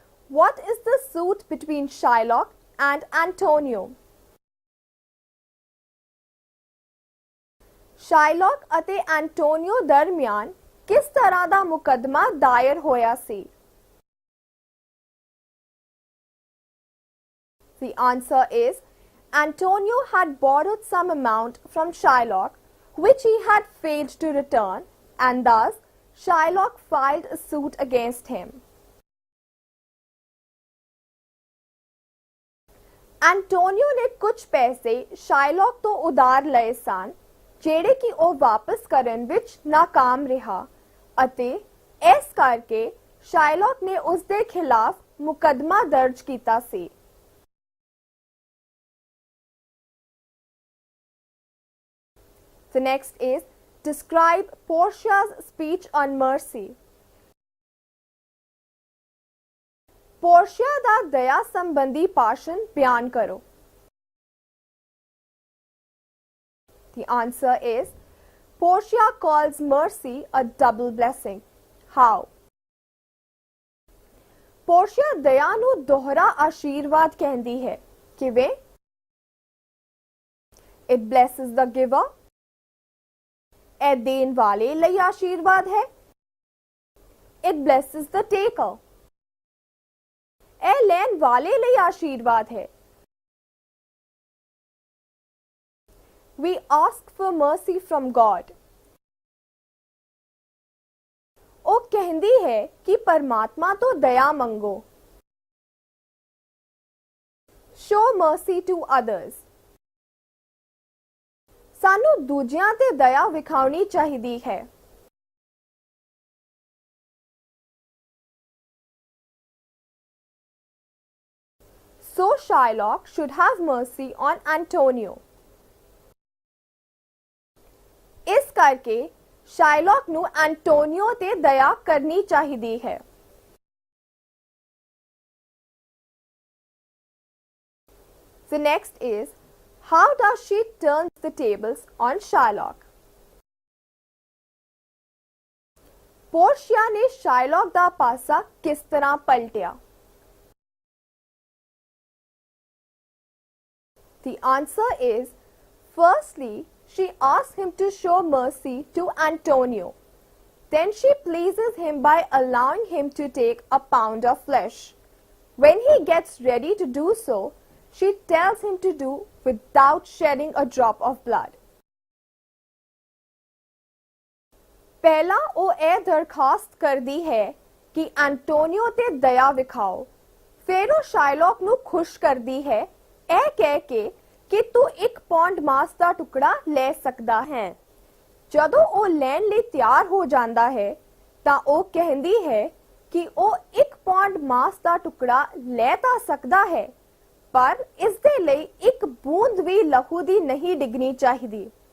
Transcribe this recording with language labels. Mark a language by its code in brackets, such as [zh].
[en] What is the suit between Shylock and Antonio? [pa] ਸ਼ਾਇਲੌਕ ਅਤੇ Antonio ਦਰਮਿਆਨ ਕਿਸ ਤਰ੍ਹਾਂ ਦਾ ਮੁਕੱਦਮਾ ਦਾਇਰ ਹੋਇਆ ਸੀ? [en] The answer is Antonio had borrowed some amount from Shylock which he had failed to return, and thus Shylock filed a suit against him. [pa] Antonio ਨੇ ਕੁਝ ਪੈਸੇ ਸ਼ਾਇਲੌਕ ਤੋਂ ਉਧਾਰ ਲਏ ਸਨ ਜਿਹੜੇ ਕਿ ਉਹ ਵਾਪਸ ਕਰਨ ਵਿੱਚ ਨਾਕਾਮ ਰਿਹਾ ਅਤੇ ਇਸ ਕਰਕੇ ਸ਼ਾਇਲੌਕ ਨੇ ਉਸ ਦੇ ਖਿਲਾਫ ਮੁਕੱਦਮਾ ਦਰਜ ਕੀਤਾ ਸੀ। [en] The next is describe Portia's speech on mercy. [pa] Portia ਦਾ ਦਇਆ ਸੰਬੰਧੀ ਭਾਸ਼ਣ ਬਿਆਨ ਕਰੋ। [en] The answer is Portia calls mercy a double blessing. How? [pa] Portia ਦਇਆ ਨੂੰ ਦੋਹਰਾ ਆਸ਼ੀਰਵਾਦ ਕਹਿੰਦੀ ਹੈ। ਕਿਵੇਂ? [en] It blesses the giver. [pa] ਇਹ ਦੇਣ ਵਾਲੇ ਲਈ ਆਸ਼ੀਰਵਾਦ ਹੈ। [en] It blesses the taker. [pa] ਇਹ ਲੈਣ ਵਾਲੇ ਲਈ ਆਸ਼ੀਰਵਾਦ ਹੈ। [en] We ask for mercy from God. [pa] ਉਹ ਕਹਿੰਦੀ ਹੈ ਕਿ ਪਰਮਾਤਮਾ ਤੋਂ ਦਇਆ ਮੰਗੋ। [en] Show mercy to others. [pa] ਸਾਨੂੰ ਦੂਜਿਆਂ ਤੇ ਦਇਆ ਵਿਖਾਉਣੀ ਚਾਹੀਦੀ ਹੈ। [en] So Shylock should have mercy on Antonio. [pa] ਇਸ ਕਰਕੇ ਸ਼ਾਇਲੌਕ ਨੂੰ ਐਂਟੋਨੀਓ ਤੇ ਦਇਆ ਕਰਨੀ ਚਾਹੀਦੀ ਹੈ। [en] The next is how does she turn the tables on Shylock? [pa] Portia ਨੇ ਸ਼ਾਇਲੌਕ ਦਾ ਪਾਸਾ ਕਿਸ ਤਰ੍ਹਾਂ ਪਲਟਿਆ? [en] The answer is firstly she asks him to show mercy to Antonio. Then she pleases him by allowing him to take a pound of flesh. When he gets ready to do so, she tells him to do without shedding a drop of blood. [pa] ਪਹਿਲਾਂ ਉਹ ਇਹ ਦਰਖਾਸਤ ਕਰਦੀ ਹੈ ਕਿ Antonio ਤੇ ਦਇਆ ਵਿਖਾਓ। ਫਿਰ ਉਹ ਸ਼ਾਇਲੌਕ ਨੂੰ ਖੁਸ਼ ਕਰਦੀ ਹੈ ਇਹ ਕਹਿ ਕੇ ਕਿ ਤੂੰ 1 ਪੌਂਡ ਮਾंस ਦਾ ਟੁਕੜਾ ਲੈ ਸਕਦਾ ਹੈ। ਜਦੋਂ ਉਹ ਲੈਣ ਲਈ ਤਿਆਰ ਹੋ ਜਾਂਦਾ ਹੈ ਤਾਂ ਉਹ ਕਹਿੰਦੀ ਹੈ ਕਿ ਉਹ 1 ਪੌਂਡ ਮਾंस ਦਾ ਟੁਕੜਾ ਲੈ ਤਾਂ ਸਕਦਾ ਹੈ ਪਰ ਇਸ ਦੇ ਲਈ 1 ਬੂੰਦ ਵੀ ਲਹੂ ਦੀ ਨਹੀਂ ਡਿੱਗਣੀ ਚਾਹੀਦੀ।